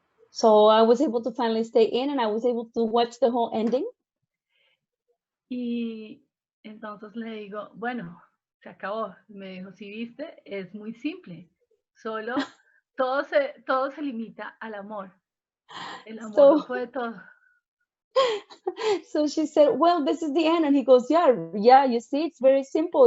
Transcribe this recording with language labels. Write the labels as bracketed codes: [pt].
[en] So I was able to finally stay in and I was able to watch the whole ending. [es] Y entonces le digo, bueno, se acabó. Me dijo, si viste, es muy simple. Solo todo se limita al amor. El amor lo puede todo. [en] So she said, well, this is the end. And he goes, yeah, you see, it's very simple.